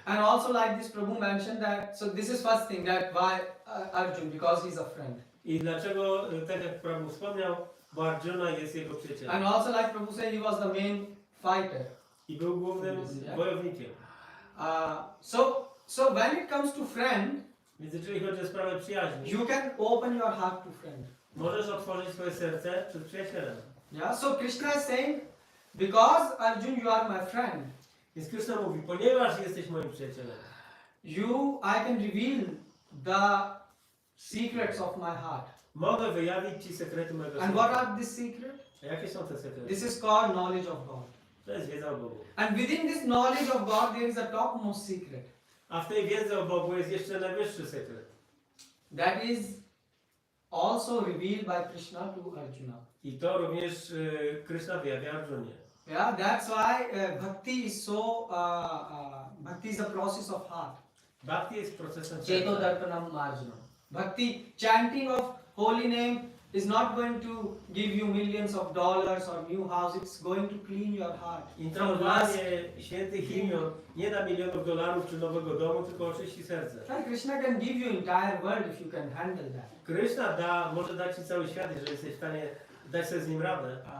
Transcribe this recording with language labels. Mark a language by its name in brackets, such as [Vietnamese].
[English] And also like this Prabhu mentioned that, so this is first thing that why Arjun, because he's a friend. [Polish] I dlaczego, tak jak Prabhu wspomniał, bo Arjuna jest jego przyjacielem. [English] And also like Prabhu said, he was the main fighter. [Polish] I był głównym wojownikiem. [English] So when it comes to friend, [Polish] Więc jeżeli chodzi o sprawę przyjaźni, [English] you can open your heart to friend. [Polish] możesz otworzyć swoje serce przed przyjacielem. [English] Yeah. So Krishna is saying, because Arjun, you are my friend. [Polish] Więc Krishna mówi, ponieważ jesteś moim przyjacielem, [English] I can reveal the secrets of my heart. [Polish] mogę wyjawić ci sekrety mojego [English] And [Polish] serca. [English] what are these secrets? [Polish] A jakie są te sekrety? [English] This is called knowledge of God. [Polish] To jest wiedza o Bogu. [English] And within this knowledge of God, there is a topmost secret. [Polish] A w tej wiedzy o Bogu jest jeszcze najwyższy sekret. [English] That is also revealed by Krishna to Arjuna. [Polish] I to również Krishna wyjawia Arjunie. [English] Yeah, that's why bhakti is so. Bhakti is a process of heart. [Polish] Bhakti jest procesem [Sanskrit] Cheto [Polish] serca. [Sanskrit] darpanam marjanam. [English] Bhakti, chanting of holy name is not going to give you millions of dollars or new house. It's going to clean your heart from lust. [Polish] Intronowanie świętych imion nie da milionów dolarów czy nowego domu, tylko oczyści serce. [English] And Krishna can give you entire world if you can handle that. [Polish] Krishna może dać ci cały świat, jeżeli jesteś w stanie dać sobie z nim radę.